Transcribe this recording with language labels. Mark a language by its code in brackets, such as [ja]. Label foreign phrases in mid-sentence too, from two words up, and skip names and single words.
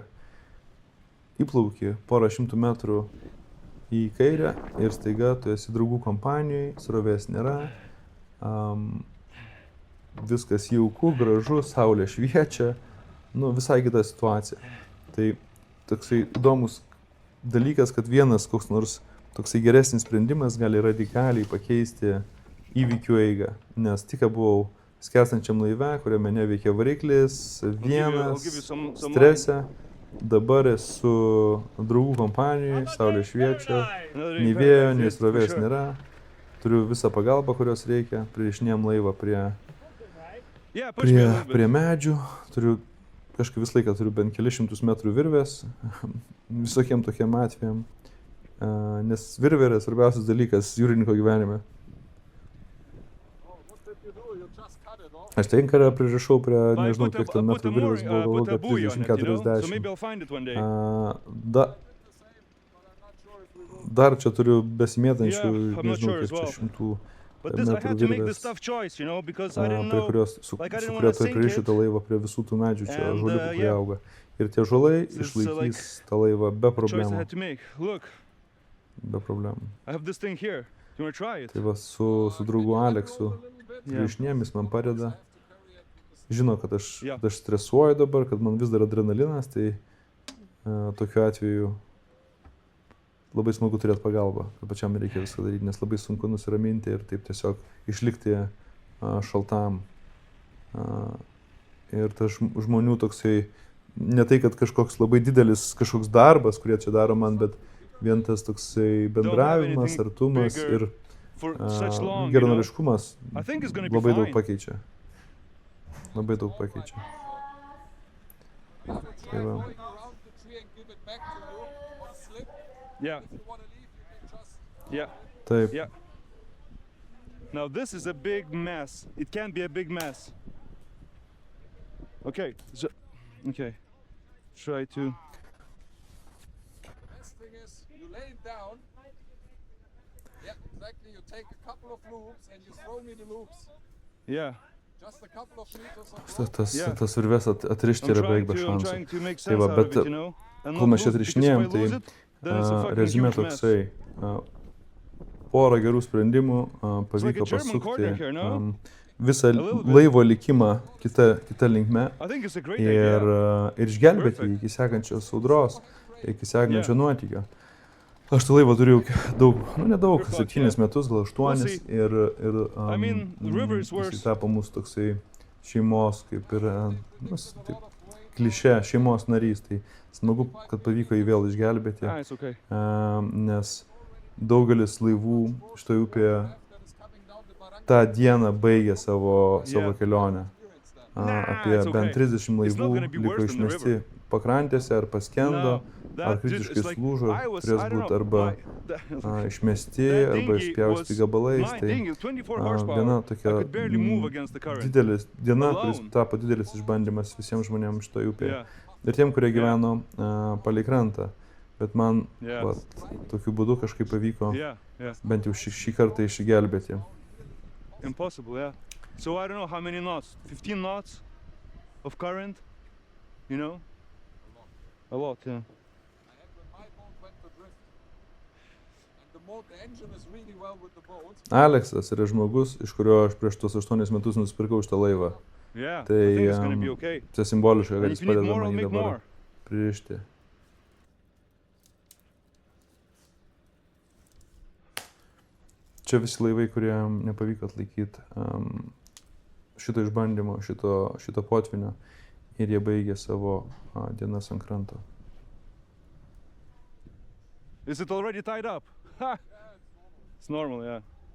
[lt] Įplauki porą šimtų metrų į kairę ir staiga tu esi draugų kompanijoje, srovės nėra, viskas jauku, gražu, saulė šviečia, visai kita situacija. Tai toksai įdomus dalykas, kad vienas koks nors toksai geresnis sprendimas gali radikaliai pakeisti įvykių eigą, nes tik buvau skęstančiam laive, kuriame neveikia variklis, vienas, [en] give you some [lt] strese, dabar esu draugų kompanijoje, saulė šviečia, [en] Another [lt] nei [en] event [lt] vėjo, [en] like [lt] nei [en] this, for [lt] srovės [en] sure. [lt] nėra, turiu visą pagalbą, kurios reikia, pririšinėjom laivą prie [en] Yeah, push me a little bit. [lt] prie medžių, turiu kažkaip visą laiką turiu bent kelius šimtus metrų virvės, visokiem tokiem atvejam, nes virvė yra svarbiausias dalykas jūrininko gyvenime. Aš tai inkarą pririšau prie, [en] But I [lt] nežinau, [en] put a- [lt] kiek ten [en] I put [lt] metrų [en] a [lt] virvės [en] mooring- [lt] buvo, [en] I [lt] galvoju, [en] put a [lt] kad [en] buoy on it, you know, so 30-40. maybe I'll find it one day. [lt] Dar čia turiu besimėtančių, [en] Yeah, I'm not [lt] nežinau, [en] sure [lt] kiek [en] as [lt] čia [en] well. [lt] šimtų [en] But this I [lt] metrų [en] had to make [lt] virvės, [en] this tough choice, you know, because I didn't [lt] prie [en] know. [lt] kurios, su [en] like, I didn't [lt] kuria [en] wanna [lt] tu [en] sink [lt] pririši [en] it. [lt] tą laivą prie visų tų medžių, čia [en] And, [lt] žoliukų, kurie [en] yeah. [lt] auga. Ir tie žolai [en] This is, [lt] išlaikys tą laivą be [en] Choice I [lt] problemų. [en] had to make. Look, [lt] Be problemų. [en] I have this thing here. Do you want to try it? [lt] Tai va, su draugu Aleksu pririšinėmis man padeda. Žino, kad aš stresuoju dabar, kad man vis dar adrenalinas, tai tokiu atveju labai smagu turėti pagalbą, kad pačiam reikia viską daryti, nes labai sunku nusiraminti ir taip tiesiog išlikti šaltam. Ir tas žmonių toksai, ne tai, kad kažkoks labai didelis kažkoks darbas, kurie čia daro man, bet vien tas toksai bendravimas, [en] anything [lt] artumas [en] bigger [lt] ir [en] For such long, you know. [lt] geranoriškumas [en] I think it's gonna be [lt] labai daug [en] fine. [lt] pakeičia. Labai daug pakeičia. Tai va. [en] Going around the tree and give it back to you on slip. Yeah, If you want to leave, you can just yeah, [lt] Taip. [en] yeah. Now this is a big mess. It can be a big mess. Okay. Okay. Try to. Best thing is you lay it down. Yeah, exactly. You take a couple of loops and you throw me the loops. Yeah. Just a couple of meters of [lt] Tas, [en] rope. [lt] tas, [en] Yeah. [lt] tas virves atrišti yra beveik be [en] I'm [lt] šansų. [en] trying to make [lt] Tai [en] sense [lt] va, [en] out of [lt] bet [en] it, you know. And [lt] kol [en] not [lt] mes čia [en] lose, because if [lt] atrišinėjom, [en] I lose [lt] tai [en] it, then it's a fucking [lt] rezumė [en] huge mess. [lt] toksai. Porą gerų sprendimų [en] like a [lt] pavyko [en] German corner [lt] pasukti [en] here, no? [lt] visą [en] little bit. [lt] laivo likimą kita linkme [en] I think it's a great [lt] ir, [en] idea. [lt] ir išgelbėti [en] Perfect. [lt] iki sekančios audros, iki sekančio [en] Yeah. [lt] nuotykio. Aš tą laivą turėjau daug, nedaug, [en] Good luck, [lt] 7 metus, gal 8 [en] We'll see. [lt] ir [en] I mean, the river is worse. [lt] jis tapo mūsų toksai šeimos, kaip ir, taip, klišė, šeimos narys. Tai smagu, kad pavyko jį vėl išgelbėti, [en] Ah, it's okay. [lt] nes daugelis laivų šitoje upėje [en] That is coming down the barranca. [lt] tą dieną baigė savo [en] Yeah. [lt] kelionę. [en] Experience that. Nah, [lt] Apie [en] it's okay. [lt] bent 30 [en] It's not [lt] laivų [en] gonna be [lt] liko [en] worse than the [lt] išmesti [en] river. [lt] pakrantėse ar paskendo, [en] No, [lt] ar [en] that just- [lt] kritiškai [en] it's like, [lt] slūžo, [en] I was- [lt] turės [en] I don't [lt] būti [en] know, [lt] arba išmesti, [en] that [lt] arba [en] dinghy [lt] išpjausti [en] was- [lt] gabalais. [en] My [lt] Tai [en] dinghy, 24 horsepower. [lt] viena [en] I [lt] tokia [en] could barely move against the current. [lt] didelis diena, kuris [en] Alone. [lt] tapo didelis išbandymas visiems žmonėms šitoje upėje. [en] Yeah, [lt] Ir tiem, kurie gyveno palei krantą. Bet man [en] yeah, [lt] vat, tokiu būdu kažkaip pavyko [en] yeah, yeah. [lt] bent jau šį kartą išgelbėti. [en] Impossible, yeah. So I don't know how many knots. 15 knots of current, you know? A lot, yeah. I had when my boat went to drift. And the engine is really well with the boat. [lt] Aleksas yra žmogus, iš kurio aš prieš tuos 8 metus nusipirkau šitą laivą. [en] Yeah, I [lt] Tai, [en] think it's gonna be okay. [lt] Čia simboliška, kad [en] And [lt] jis [en] if you need [lt] padeda [en] more, I'll [lt] man jį [en] make [lt] dabar [en] more. [lt] pririšti. Čia visi laivai, kurie nepavyko atlaikyti šito išbandymo, šito potvinio ir jie baigė savo dienas ant kranto. [en] Is it already tied up? Ha! It's normal, yeah.